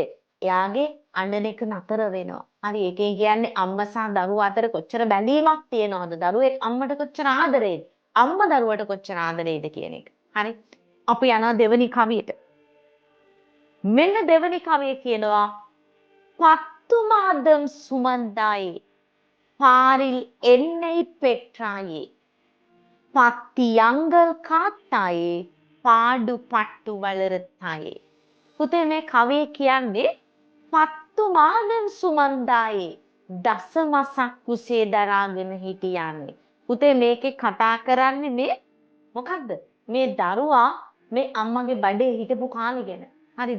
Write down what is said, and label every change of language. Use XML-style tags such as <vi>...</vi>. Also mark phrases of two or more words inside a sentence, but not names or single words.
<si>එයාගේ අඬන එක නතර වෙනවා. හරි ඒකෙන් කියන්නේ අම්මා සහ දරුවා අතර කොච්චර බැඳීමක් තියෙනවද? දරුවෙක් අම්මට කොච්චර ආදරේද? අම්මා දරුවට කොච්චර ආදරේද කියන එක. හරි. අපි යනවා දෙවෙනි කවියට. මෙන්න දෙවෙනි කවිය කියනවා</si> <ta>பத்துமாதம் சுமந்தாயே பாரில் என்னை பெற்றாயே பத்தியங்கள் காத்தாயே பாடுபட்டு வளர்த்தாயே.</ta> <si>පුතේ මේ කවිය කියන්නේ</si> <ta>பத்துமாதம் சுமந்தாயே</ta> <si>දසමසක් කුසේ දරාගෙන හිටියන්නේ. පුතේ මේකේ කතා කරන්නේ මේ මොකද්ද? මේ දරුවා මේ අම්මගේ බඩේ හිටපු කාලේ ගැන. හරිද?</si>